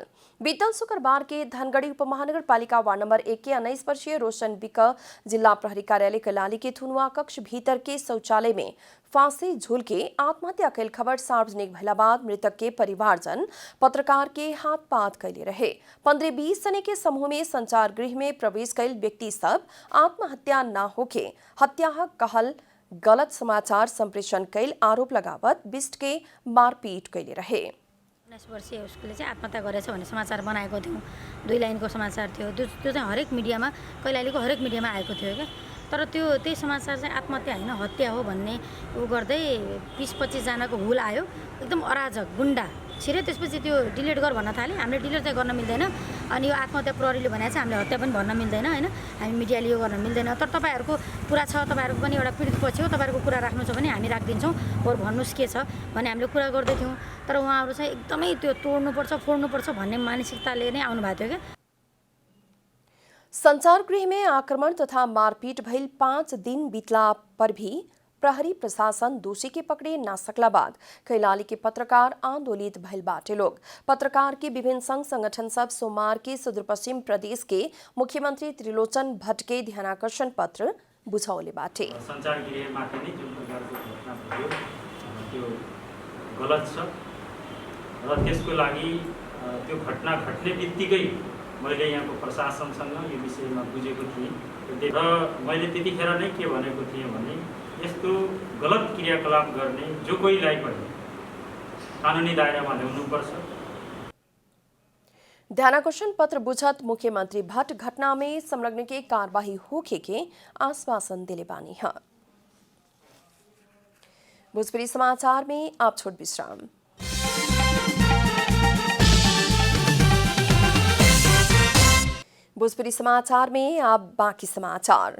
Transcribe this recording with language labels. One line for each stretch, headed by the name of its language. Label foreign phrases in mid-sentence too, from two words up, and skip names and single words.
Bhojpuri: बीतल शुक्रवार के धनगढ़ी उपमहानगर पालिका वार्ड नंबर 1 के 19 वर्षीय रोशन बिक जिला प्रहरी कार्यालय कैलाली के थुनुआ कक्ष भीतर के शौचालय में फांसी झूल के आत्महत्या कैल खबर सार्वजनिक भइला बाद मृतक के परिवारजन पत्रकार के हाथ पात कैले रहे। 15-20 जने के समूह में संचार गृह में प्रवेश कैल व्यक्ति सब आत्महत्या न होके हत्या कहल गलत समाचार संप्रेषण कैल आरोप लगावत बिष्ट के मारपीट कैले रहे।
Nepali: 19 वर्षीय उसले चाहिँ आत्महत्या गरेछ भन्ने समाचार बनाएको थियौँ। 2 लाइनको समाचार थियो। त्यो चाहिँ हरेक मिडियामा कैलालीको हरेक मिडियामा आएको थियो क्या। तर त्यही समाचार चाहिँ आत्महत्या होइन हत्या हो भन्ने उ गर्दै 20-25 जनाको हुल आयो। एकदम अराजक गुन्डा छिरे त्यसपछि त्यो डिलिट गर भन्न थाले। हामीले डिलिट चाहिँ गर्न मिल्दैन। अनि यो आत्महत्या प्रहरीले भनेको चाहिँ हामीले हत्या पनि भन्न मिल्दैन हैन। हामी मिडियाले यो गर्न मिल्दैन। तर तपाईहरुको कुरा छ, तपाईहरुको पनि एउटा पीडित पक्ष हो, तपाईहरुको कुरा राख्नु छ भने हामी राख्दिन्छौँ। बरु भन्नुस् के छ भने हामीले कुरा गर्दै थियौँ। तर उहाँहरु चाहिँ एकदमै त्यो तोड्नुपर्छ फोड्नुपर्छ भन्ने मानसिकताले नै आउनु भएको थियो क्या।
Bhojpuri: संचार गृह में आक्रमण तथा मारपीट भइल 5 दिन बीतला पर भी प्रहरी प्रशासन दोषी के पकड़े ना सकला बाद कैलाली के पत्रकार आंदोलित भइल बाटे लोग। पत्रकार के विभिन्न संघ संगठन सब सोमवार के सुदूर पश्चिम प्रदेश के मुख्यमंत्री त्रिलोचन भट्ट के ध्यानाकर्षण पत्र बुझाउले बाटे।
Nepali: संचार गृहमाथि नै जुन प्रकारको घटना भयो त्यो गलत छ र त्यसको लागि त्यो घटना घट्ने बित्तिकै मैले यहाँको प्रशासनसँग यो विषयमा बुझेको थिएँ र मैले त्यतिखेर नै के भनेको थिएँ भने यस्तो गलत क्रियाकलाप गर्ने जो कोहीलाई पनि कानुनी दायरामा ल्याउनुपर्छ।
Bhojpuri: ध्यानाकर्षण पत्र बुझत मुख्यमंत्री भट्ट घटना में संलग्न के कार्यवाही होखे के आश्वासन दिले बानी है। भोजपुरी समाचार में आप छोट विश्राम। भोजपुरी समाचार में अब बाकी समाचार।